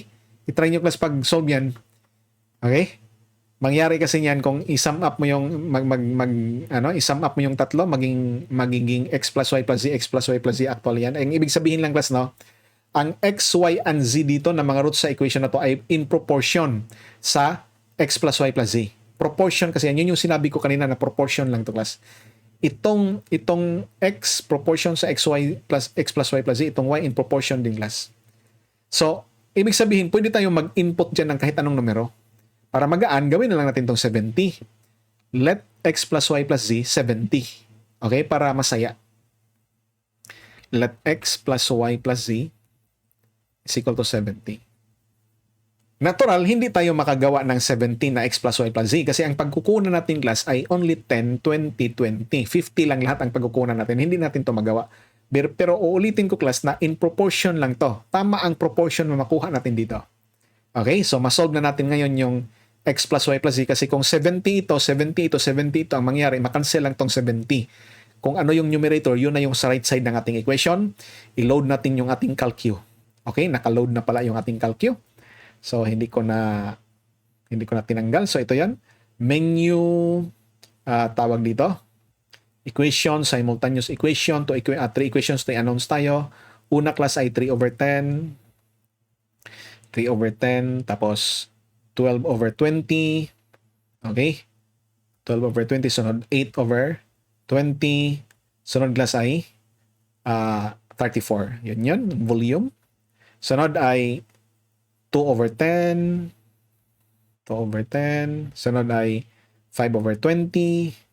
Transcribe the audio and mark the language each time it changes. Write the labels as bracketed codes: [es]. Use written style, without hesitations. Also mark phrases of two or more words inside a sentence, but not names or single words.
[tl] I-try nyo class pag-solve yan. Okay? Mangyari kasi niyan kung i- [en] sum up [tl] mo yung i- [en] sum up [tl] mo yung tatlo, magiging [en] x plus y plus z, x plus y plus z [tl] actually yan. Ang ibig sabihin lang class, no, ang [en] x, y, and z [tl] dito na mga roots sa equation na to ay [en] in proportion [tl] sa [en] x plus y plus z. [tl] Proportion kasi yan. Yun yung sinabi ko kanina na proportion lang to class. Itong x proportion sa [en] xy plus x plus y plus z, [tl] itong y [en] in proportion [tl] din class. So, ibig sabihin, pwede tayong mag-input dyan ng kahit anong numero. Para magaan, gawin na lang natin itong 70. [en] Let x plus y plus z 70. [tl] Okay? Para masaya. [en] Let x plus y plus z is equal to 70. [tl] Natural, hindi tayo makagawa ng 17 na [en] x plus y plus z [tl] kasi ang pagkukunan natin class ay [en] only 10, 20, 20. [tl] 50 lang lahat ang pagkukunan natin. Hindi natin to magawa. Pero uulitin ko class na [en] in proportion [tl] lang to. Tama ang proportion na makuha natin dito. Okay? So, masolve na natin ngayon yung [en] x plus y plus z [tl] kasi kung 70 ito, 70 ito, 70 ito, ang mangyari, makancel lang tong 70. Kung ano yung numerator, yun na yung sa [en] right side [tl] ng ating equation. I-load natin yung ating calcu. Okay? Naka-load na pala yung ating calcu. So, hindi ko na tinanggal. So, ito yan. Menu, tawag dito. [en] Equation, simultaneous equation. Three equations [tl] to i-announce tayo. Una class ay 3 over 10. 3 over 10. Tapos, 12 over 20. Okay? 12 over 20. Sunod, 8 over 20. Sunod class ay 34. Yun. Volume. Sunod ay 2 over 10. 2 over 10. Sunod ay 5 over 20.